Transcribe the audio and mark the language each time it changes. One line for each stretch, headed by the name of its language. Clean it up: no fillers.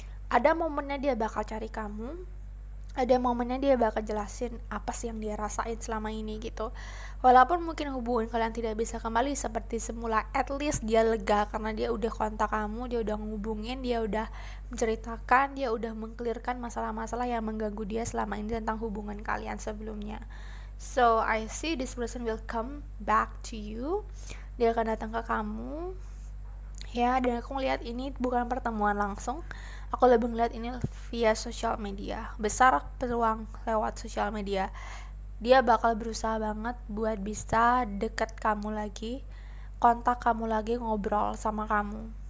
Indonesian: Ada momennya dia bakal cari kamu, ada momennya dia bakal jelasin apa sih yang dia rasain selama ini gitu. Walaupun mungkin hubungan kalian tidak bisa kembali seperti semula,
English: at least
Indonesian: dia lega karena dia udah kontak kamu, dia udah ngehubungin, dia udah menceritakan, dia udah mengklirkan masalah-masalah yang mengganggu dia selama ini tentang hubungan kalian sebelumnya.
English: So I see this person will come back to you.
Indonesian: Dia akan datang ke kamu ya, dan aku ngeliat ini bukan pertemuan langsung, aku lebih ngeliat ini via sosial media. Besar peluang lewat sosial media. Dia bakal berusaha banget buat bisa deket kamu lagi, kontak kamu lagi, ngobrol sama kamu.